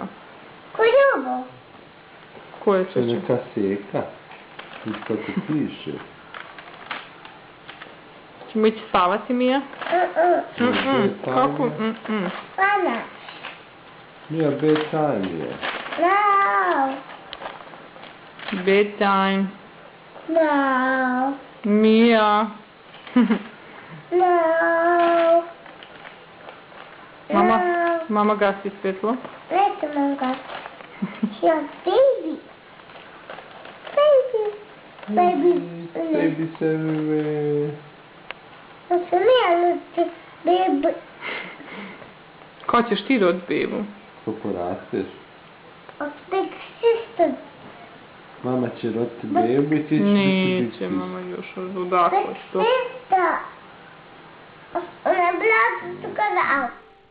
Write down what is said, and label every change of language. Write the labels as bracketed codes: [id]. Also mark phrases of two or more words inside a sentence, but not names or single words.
[hr] Ko je ovo? Ko je To je srećo? neka seka. Tu kako piše. Ćemo ići spavati, Mija? Kako? Pana. Mija, bedtime je. No. Bedtime. No. Mija. No. Mama gasi svjetlo. Nećemo ga. Ja baby. [en] Babies everywhere. [hr] To sam ja roditi bebu. Kad ćeš ti roditi bebu? Ko porasteš? A tek sister. Mama će roditi bebu i ti ćeš biti Neće, mama još odakle Tek što. sister. Ona je bila tu kada